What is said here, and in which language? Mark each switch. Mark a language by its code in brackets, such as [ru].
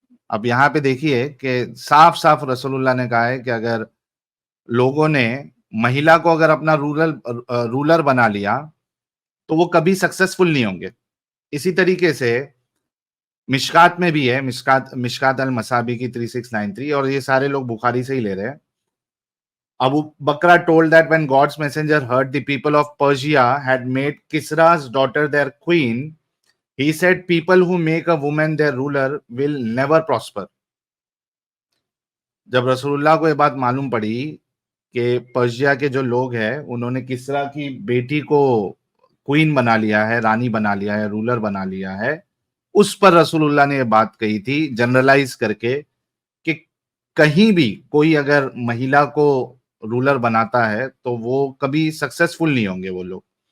[hi] अब यहाँ पे देखिए कि साफ साफ रसूलुल्लाह ने कहा है कि अगर लोगों ने महिला को अगर अपना रूलर बना लिया तो वो कभी सक्सेसफुल नहीं होंगे। इसी तरीके से मिशकात में भी है, मिशकात मिशकात अल मसाबी की 3693, और ये सारे लोग बुखारी से ही ले रहे हैं। [en] Abu Bakr told that when God's messenger heard the people of Persia had made Kisra's daughter their queen, he said, people who make a woman their ruler will never prosper. [hi] जब रसूलुल्लाह को ये बात मालूम पड़ी कि पर्शिया के जो लोग हैं उन्होंने किसरा की बेटी को क्वीन बना लिया है, रानी बना लिया है, रूलर बना लिया है, उस पर रसूलुल्लाह ने ये बात कही थी जनरलाइज करके कि कहीं भी कोई अगर महिला को रूलर बनाता है तो वो कभी सक्सेसफुल नहीं होंगे वो लोग।